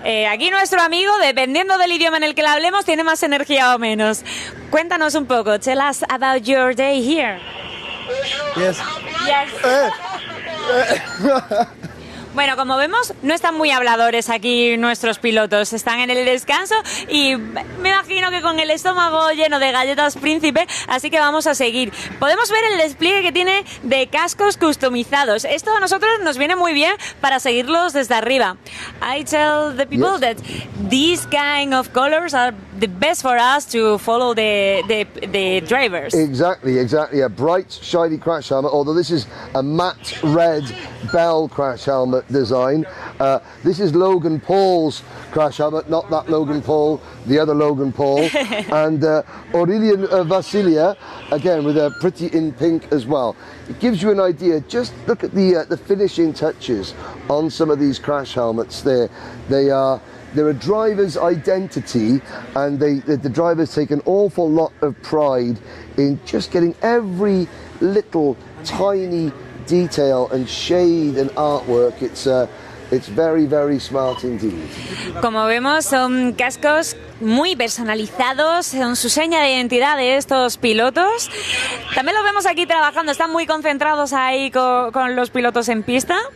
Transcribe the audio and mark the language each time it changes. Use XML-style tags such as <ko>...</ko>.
<es>Aquí nuestro amigo, dependiendo del idioma en el que le hablemos, tiene más energía o menos. Cuéntanos un poco.</es> <en>Tell us about your day here. Yes. Yes.</en> <es>Bueno, como vemos, no están muy habladores aquí nuestros pilotos. Están en el descanso y me imagino que con el estómago lleno de galletas príncipe, así que vamos a seguir. Podemos ver el despliegue que tiene de cascos customizados. Esto a nosotros nos viene muy bien para seguirlos desde arriba.</es> <en>I tell the people that these kind of colors are the best for us to follow the drivers. Exactly. A bright, shiny crash helmet, although this is a matte red Bell crash helmet design. This is Logan Paul's crash helmet, not that Logan Paul, the other Logan Paul. And Aurelian Vasilia, again with a pretty in pink as well. It gives you an idea. Just look at the finishing touches on some of these crash helmets there. They're a driver's identity, and the drivers take an awful lot of pride in just getting every little tiny detail and shade and artwork. It's very, very smart indeed.</en> <es>Como vemos, son cascos muy personalizados, son su seña de identidad de estos pilotos. También los vemos aquí trabajando, están muy concentrados ahí con los pilotos en pista.</es>